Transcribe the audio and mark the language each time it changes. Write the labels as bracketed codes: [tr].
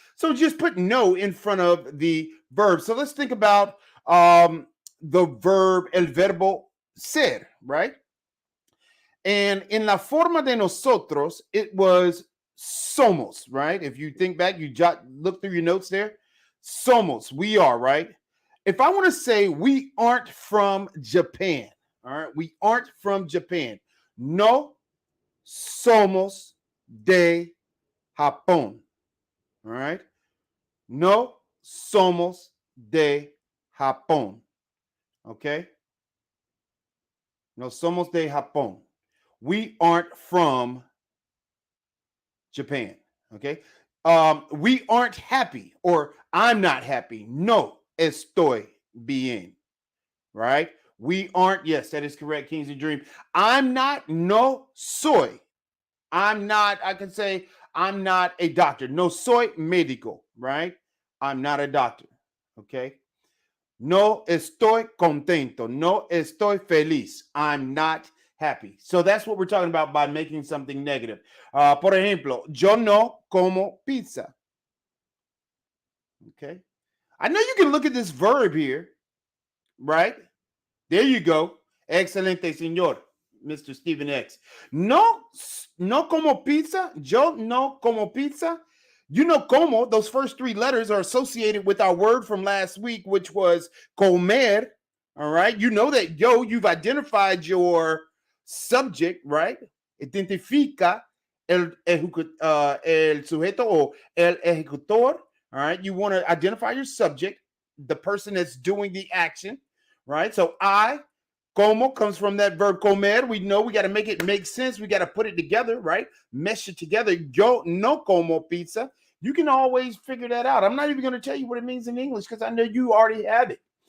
[en] So just put no in front of the verb. So let's think about the verb, el verbo ser, right? And in la forma de nosotros, it was somos, right? If you think back, look through your notes there. Somos, we are, right? If I want to say we aren't from Japan, all right? We aren't from Japan. [es] No somos de Japón, all right? No somos de Japón, okay? No somos de Japón. [en] We aren't from Japan, okay? We aren't happy, or I'm not happy. No estoy bien, right? We aren't, yes, that is correct, Kings and Dream. I'm not, no soy. I'm not, I can say, I'm not a doctor. No soy médico, right? I'm not a doctor, okay? [es] No estoy contento. No estoy feliz. [en] I'm not happy. So that's what we're talking about by making something negative. [es] Por ejemplo, yo no como pizza. [en] Okay. I know you can look at this verb here, right? There you go. Excelente, señor. Mr. Stephen X. [es] No como pizza. Yo no como pizza. [en] You know, como, those first three letters are associated with our word from last week, which was comer. All right. You know that, you've identified your subject, right? [es] Identifica el sujeto o el ejecutor. [en] All right. You want to identify your subject, the person that's doing the action, right? So como comes from that verb comer. We know we got to make it make sense. We got to put it together, right? Mesh it together. Yo no como pizza. You can always figure that out. I'm not even going to tell you what it means in English because I know you already have it.